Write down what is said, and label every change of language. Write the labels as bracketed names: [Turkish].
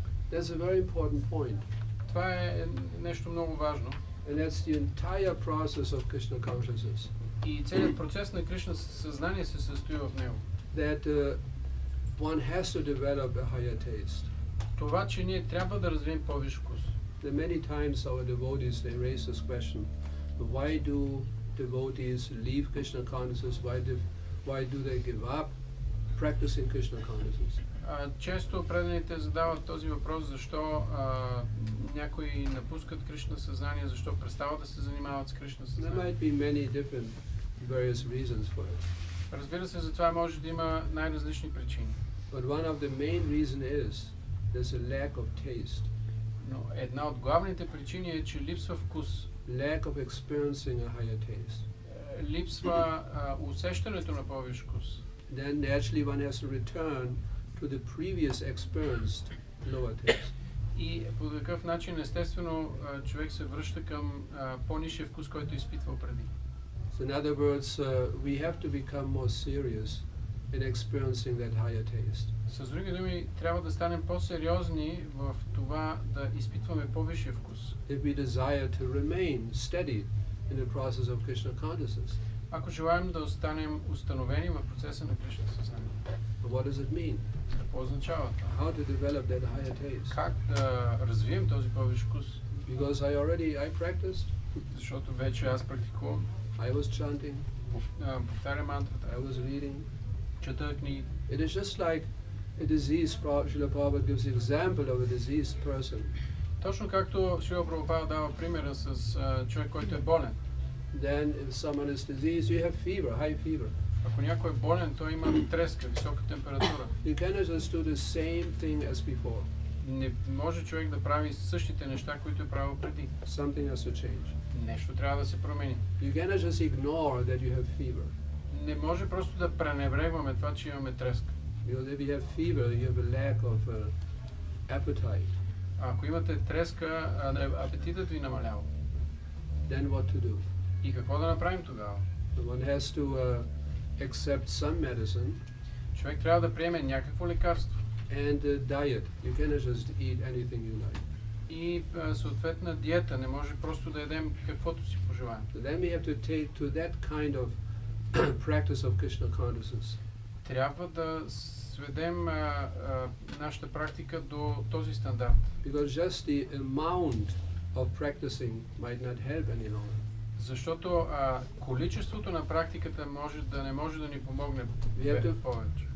[English] That's a very important point. [Bulgarian] Това е нещо много важно. [English] And that's the entire process of Krishna consciousness. [Bulgarian] И целият процес на Кришна съзнание се състои в него. [English] That one has to develop a higher taste. [Bulgarian] Това, че ние трябва да развием по-висш вкус. [English] Many times our devotees, they raise this question: why do devotees leave Krishna consciousness? Why do they give up practicing Krishna consciousness? [Bulgarian] Често преданите задават този въпрос: защо някои напускат Кришна съзнание, защо престават да се занимават с Кришна [English] There [Bulgarian] съзнание. [English] might be many different various reasons for it. [Bulgarian] Разбира се, за това може да има най-различни причини. [English] But one of the main reason is there's a lack of taste. [Bulgarian] Но една от главните причини е, че липсва вкус. [English] Lack of experiencing a higher taste. [Bulgarian] Липсва усещането на по-висш вкус. [English] Then naturally one has to return to the previous experienced lower taste. [Bulgarian] И по такъв начин, естествено, човек се връща към по-нисшия вкус, който е изпитвал преди. [English] So in other words, we have to become more serious in experiencing that higher taste. [Bulgarian] С други думи, трябва да станем по-сериозни в това да изпитваме по-висшия вкус. [English] If we desire to remain steady in the process of Krishna consciousness. [Bulgarian] Ако желаем да останем установени в процеса на Кришна съзнание. [English] What does it mean? [Bulgarian] Какво означава това? [English] How to develop that higher taste? [Bulgarian] Как да развием този по-висш вкус? [English] Because I practiced. [Bulgarian] Защото вече аз практикувам. [English] I was chanting. [Bulgarian] Повтарям мантрата. [English] I was reading. [Bulgarian] Чета книги. [English] It is just like a disease. Srila Prabhupada gives the example of a diseased person. [Bulgarian] Точно както Шрила Прабхупада дава примера с човек, който е болен. [English] Then if someone is diseased, you have fever, high fever. [Bulgarian] Ако някой е болен, той има треска, висока температура. [English] You cannot just do the same thing as before. [Bulgarian] Не може човек да прави същите неща, които е правил преди. [English] Something has to change. [Bulgarian] Нещо трябва да се промени. [English] You cannot just ignore that you have fever. [Bulgarian] Не може просто да пренебрегваме това, че имаме треска. [English] Because if you have fever, you have a lack of appetite. [Bulgarian] Ако имате треска, апетитът ви намалява. [English] Then what to do? [Bulgarian] И какво да направим тогава? [English] One has to accept some medicine [Bulgarian] Човек трябва да приеме някакво лекарство [English] and a diet. You cannot just eat anything you like. [Bulgarian] и съответна диета. Не може просто да ядем каквото си пожелаем. [English] So then we have to take to that kind of practice of Krishna consciousness. [Bulgarian] Трябва да сведем нашата практика до този стандарт. [English] Because just the amount of practicing might not help any longer. [Bulgarian] Защото количеството на практиката не може да ни помогне повече.